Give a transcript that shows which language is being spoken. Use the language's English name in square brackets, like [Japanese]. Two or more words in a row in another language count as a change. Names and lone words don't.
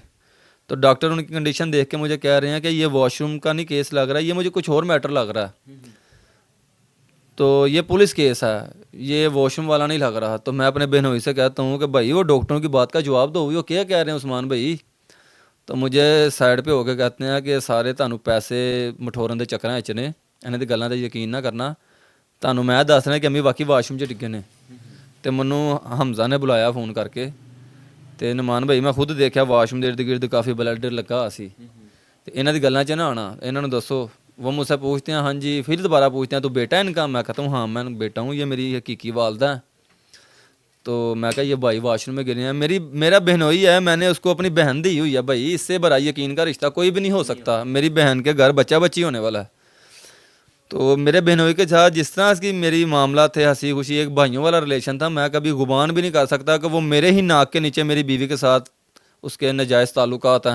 [Urdu] تو ڈاکٹر ان کی کنڈیشن دیکھ کے مجھے کہہ رہے ہیں کہ یہ واش روم کا نہیں کیس لگ رہا ہے، یہ مجھے کچھ اور میٹر لگ رہا ہے. تو یہ [English] پولیس کیس [Urdu] ہے، یہ واش روم والا نہیں لگ رہا. تو میں اپنے بہنوئی سے کہتا ہوں کہ بھائی وہ ڈاکٹروں کی بات کا جواب دو، وہ کیا کہہ رہے ہیں عثمان بھائی. تو مجھے سائڈ پہ ہو کے کہتے ہیں کہ [Punjabi] سارے تانوں پیسے مٹھورن دے چکر ہیں چنے، انہیں دی گلاں تے یقین نہ کرنا، تانوں میں دس رہا کہ امی واقعی واش روم 'چ ڈگے نے. تو منوں حمزہ نے بلایا فون کر کے، تو نعمان بھائی میں خود دیکھا واش روم دے ارد گرد کافی بلڈ لگا سی. تو انہاں دی گلاں 'چ نہ آنا، انہاں نوں دسو. [Urdu] وہ مجھ سے پوچھتے ہیں ہاں جی، پھر دوبارہ پوچھتے ہیں تو بیٹا ہے ان کا؟ میں کہتا ہوں ہاں میں بیٹا ہوں، یہ میری حقیقی والدہ ہے. تو میں کہا یہ بھائی واش روم میں گرے ہیں، میرا بہنوئی ہے، میں نے اس کو اپنی بہن دی ہوئی ہے بھائی، اس سے بڑا یقین کا رشتہ کوئی بھی نہیں ہو سکتا. میری بہن کے گھر بچہ بچی ہونے والا ہے. تو میرے بہنوئی کے ساتھ جس طرح کی میری معاملات تھے، ہنسی خوشی ایک بھائیوں والا ریلیشن تھا، میں کبھی گمان بھی نہیں کر سکتا کہ وہ میرے ہی ناک کے نیچے میری بیوی کے ساتھ اس کے ناجائز تعلقات ہیں.